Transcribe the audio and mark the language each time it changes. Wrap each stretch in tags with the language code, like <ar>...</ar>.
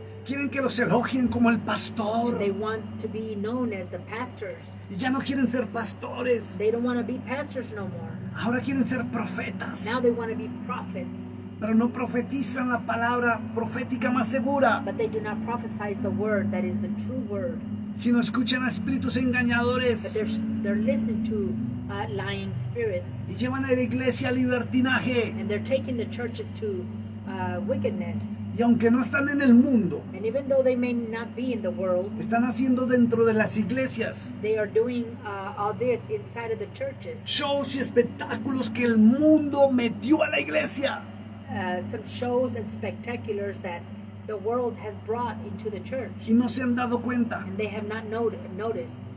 <es>Quieren que los elogien como el pastor.</es> <en>They want to be known as the pastors.</en> <es>Y ya no quieren ser pastores.</es> <en>They don't want to be pastors no more.</en> <es>Ahora quieren ser profetas.</es> <en>Now they want to be prophets.</en> <es>Pero no profetizan la palabra profética más segura,</es> <en>But they do not prophesy the word that is the true word.</en> <es>sino escuchan a espíritus</es> <en>But</en> <es>engañadores</es> <en>they're listening to lying spirits.</en> <es>y llevan a la iglesia al libertinaje.</es> <en>And they're taking the churches to wickedness.</en> <es>Y aunque no están en el mundo,</es> <en>And even though they may not be in the world,</en> <es>están haciendo dentro de las iglesias</es> <en>they are doing all this inside of the churches.</en> <es>shows y espectáculos que el mundo metió a la iglesia.</es> <en>Some shows and spectaculars that the world has brought into the church.</en> <es>Y no se han dado cuenta And they have not noticed</es>